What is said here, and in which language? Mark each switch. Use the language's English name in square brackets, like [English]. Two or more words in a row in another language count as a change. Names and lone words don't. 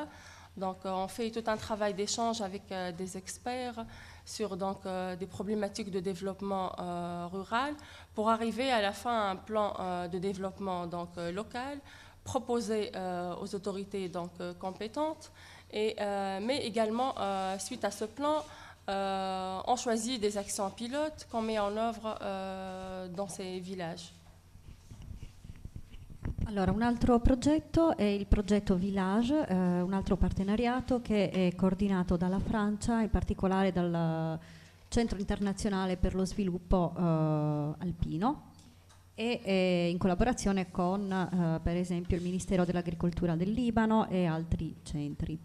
[French] Donc, on fait tout un travail d'échange avec des experts sur donc, des problématiques de développement rural pour arriver à la fin à un plan de développement donc, local proposé aux autorités donc, compétentes. Mais également, suite à ce plan, on choisit des actions pilotes qu'on met en œuvre dans ces villages. [Italian] Allora, un altro progetto è il progetto Village, un altro partenariato che è coordinato dalla Francia, in particolare dal Centro Internazionale per lo Sviluppo Alpino e in collaborazione con, per esempio, il Ministero dell'Agricoltura del Libano e altri centri.